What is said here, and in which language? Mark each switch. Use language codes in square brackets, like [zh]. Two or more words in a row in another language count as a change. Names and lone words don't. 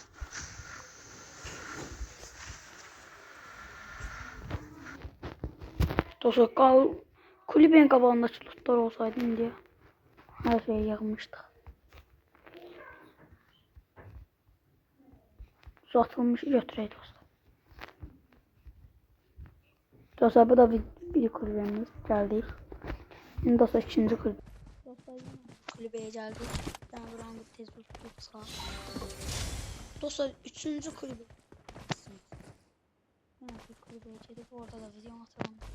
[az] Dostlar, kulübenin qabağındakı lootlar olsaydı indi hər şeyi yığmışdıq. Uzatılmış götürək dostlar. [tr] Dostlar bu da bir kulübemiz. Geldik. Şimdi dostlar ikinci kulübe. Dostlar kulübeye geldik. [az] Ben buranı bir tez tutsa. [tr] Dostlar üçüncü kulübe. Yani bir kulübeye gelip orada da video atalım.